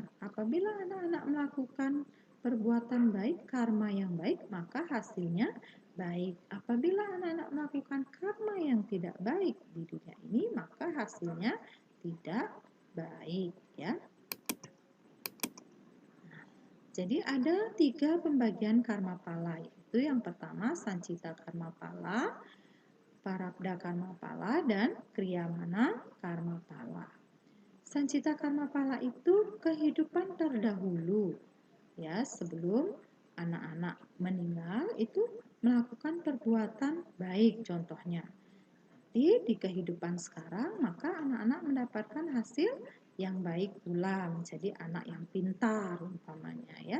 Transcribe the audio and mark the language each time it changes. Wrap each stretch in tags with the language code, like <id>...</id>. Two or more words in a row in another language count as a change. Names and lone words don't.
<id>Apabila anak-anak melakukan perbuatan baik, karma yang baik, maka hasilnya baik. Apabila anak-anak melakukan karma yang tidak baik di dunia ini, maka hasilnya tidak baik, ya. Jadi ada 3 pembagian karma pala, yaitu yang pertama Sancita karma pala, Parabda karma pala, dan Kriyamana karma pala. Sancita karma pala itu kehidupan terdahulu, ya, sebelum anak-anak meninggal itu melakukan perbuatan baik contohnya. Di kehidupan sekarang maka anak-anak mendapatkan hasil yang baik pula, menjadi anak yang pintar umpamanya, ya.</id>